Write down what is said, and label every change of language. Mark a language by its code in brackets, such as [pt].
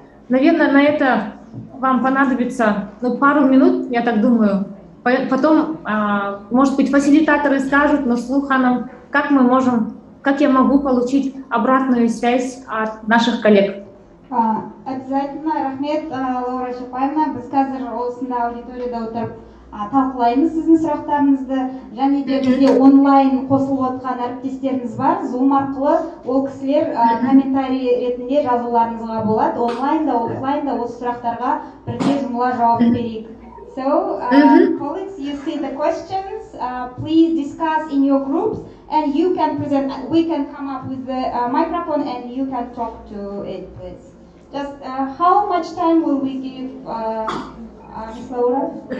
[ru] Наверное, на это вам понадобится пару минут, я так думаю. Потом, может быть, фасилитаторы скажут, но вслух нам, как я могу получить обратную связь от наших коллег. Обязательно, рахмет, Лаура Шапаевна. [kk] Біз қазір осында аудиторияда отырып талқылаймыз сіздің сұрақтарыңызды, және де бізде онлайн қосылып отқан әріптестеріміз бар. Zoom арқылы ол кісілер комментарий ретінде жазуларыңызға болады. Онлайн да, офлайн да осы сұрақтарға бірге жұмыла жауап берейік. [en] So, colleagues, you see the questions. Please discuss in your groups, and you can present. We can come up with the microphone, and you can talk to it, please. Just how much time will we give, Ms. Laura?